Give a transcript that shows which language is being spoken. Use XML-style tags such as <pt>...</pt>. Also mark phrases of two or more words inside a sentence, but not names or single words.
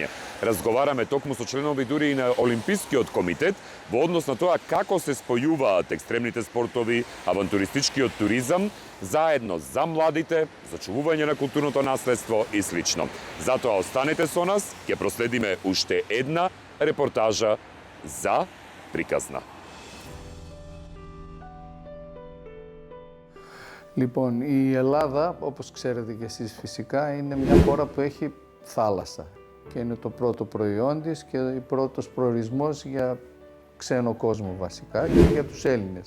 <mk>Разговараме токму со членови дури и на Олимпискиот комитет во однос на тоа како се спојуваат екстремните спортови, авантуристичкиот туризам, заедно за младите, зачувување на културното наследство и слично. Затоа останете со нас, ќе проследиме уште една репортажа за приказна.</mk> <el>Λοιπόν, η Ελλάδα, όπως ξέρετε και εσείς φυσικά, είναι μια χώρα που έχει θάλασσα και είναι το πρώτο προϊόν της και ο πρώτος προορισμός για ξένο κόσμο βασικά και για τους Έλληνες.</el>